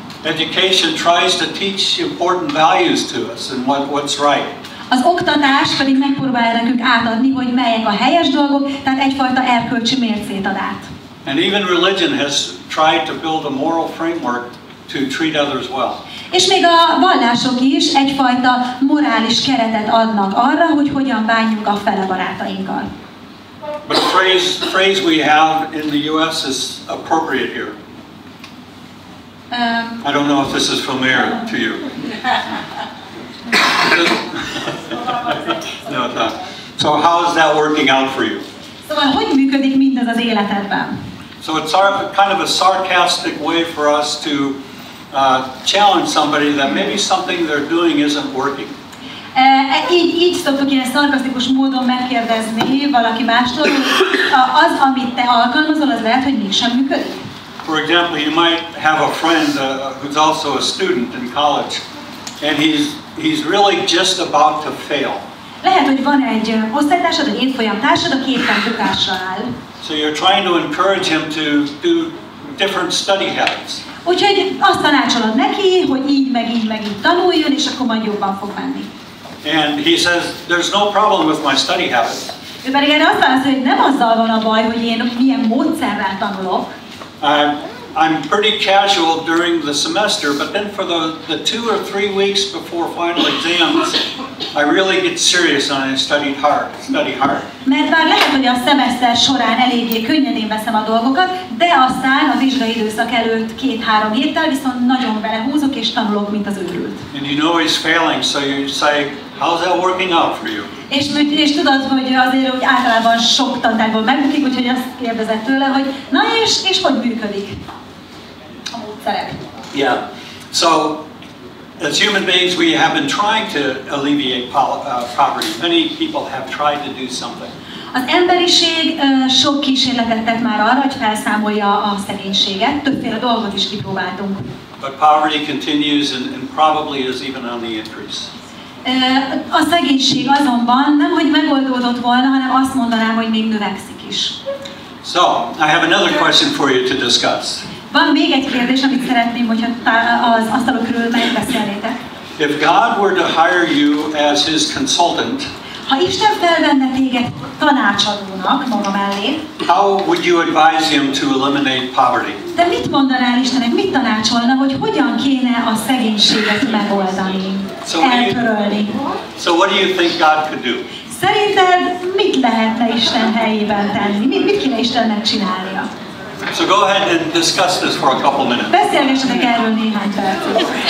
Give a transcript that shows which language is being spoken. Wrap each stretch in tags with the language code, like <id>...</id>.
<en>Education tries to teach important values to us and what's right.</en> <hu>Az oktatás pedig megpróbálja nekünk átadni, hogy melyek a helyes dolgok, tehát egyfajta erkölcsi mércét ad át.</hu> <en>And even religion has tried to build a moral framework to treat others well.</en> <hu>És még a vallások is egyfajta morális keretet adnak arra, hogy hogyan bánjunk a fele barátainkkal.</hu> <en>But a phrase we have in the US is appropriate here. I don't know if this is familiar to you. No, it's not. So how is that working out for you?</en> <hu>Szóval hogy működik mindez az életedben?</hu> <en>So it's kind of a sarcastic way for us to challenge somebody that maybe something they're doing isn't working.</en> <hu>Így szoktuk ilyen szarkasztikus módon megkérdezni valaki mástól, hogy az, amit te alkalmazol, az lehet, hogy mégsem működik.</hu> <en>For example, you might have a friend who's also a student in college, and he's really just about to fail.</en> <hu>Lehet, hogy van egy osztálytársad, egy évfolyamtársad, aki éppen bukásra áll.</hu> <en>So you're trying to encourage him to do different study habits.</en> <hu>Úgyhogy azt tanácsolod neki, hogy így meg így tanuljon, és akkor majd jobban fog menni.</hu> <en>And he says, there's no problem with my study habits.</en> <hu>Ő pedig erre azt válaszol, hogy nem azzal van a baj, hogy én milyen módszerrel tanulok.</hu> <en>I'm pretty casual during the semester, but then for the 2 or 3 weeks before final exams, I really get serious and I study hard.</en> <hu>Mert bár lehet, hogy a szemeszter során eléggé könnyedén veszem a dolgokat, de aztán a vizsgai időszak előtt 2-3 héttel viszont nagyon belehúzok és tanulok, mint az őrült.</hu> <en>And you know he's failing, so you say, how's that working out for you?</en> <hu>És tudod, hogy azért hogy általában sok tantárból megbukik, úgyhogy azt kérdezett tőle, hogy na és hogy működik a módszerek? Yeah.</hu> <en>So, as human beings, we have been trying to alleviate poverty. Many people have tried to do something.</en> <hu>Az emberiség sok kísérletet tett már arra, hogy felszámolja a szegénységet. Többféle dolgot is kipróbáltunk.</hu> <en>But poverty continues and probably is even on the increase.</en> <hu>A szegénység azonban nem, hogy megoldódott volna, hanem azt mondanám, hogy még növekszik is.</hu> <en>So, I have another question for you to discuss.</en> <hu>Van még egy kérdés, amit szeretném, hogyha az asztalok körül megbeszélnétek.</hu> <en>If God were to hire you as His consultant,</en> <hu>ha Isten felvenne téged tanácsadónak maga mellé,</hu> <en>how would you advise Him to eliminate poverty?</en> <hu>De mit mondanál Istennek, mit tanácsolna, hogy hogyan kéne a szegénységet megoldani, eltörölni?</hu> <en>So what do you think God could do?</en> <hu>Szerinted mit lehetne Isten helyében tenni? Mit kéne Istennek csinálnia?</hu> <en>So go ahead and discuss this for a couple minutes.</en> <hu>Beszélgessetek erről néhány percet.</hu>